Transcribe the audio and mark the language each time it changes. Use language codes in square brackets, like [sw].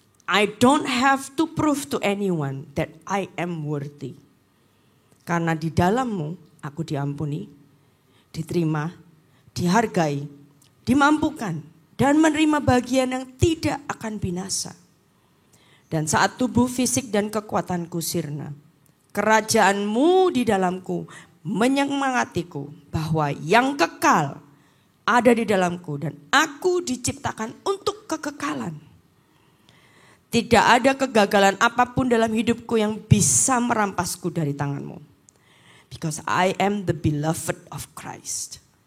[en] I don't have to prove to anyone that I am worthy. [id] Karena di dalam-Mu aku diampuni, diterima, dihargai, dimampukan, dan menerima bagian yang tidak akan binasa. Dan saat tubuh fisik dan kekuatanku sirna, kerajaan-Mu di dalamku menyemangatiku bahwa yang kekal ada di dalamku dan aku diciptakan untuk kekekalan. Tidak ada kegagalan apapun dalam hidupku yang bisa merampasku dari tangan-Mu. [en] Because I am the beloved of Christ.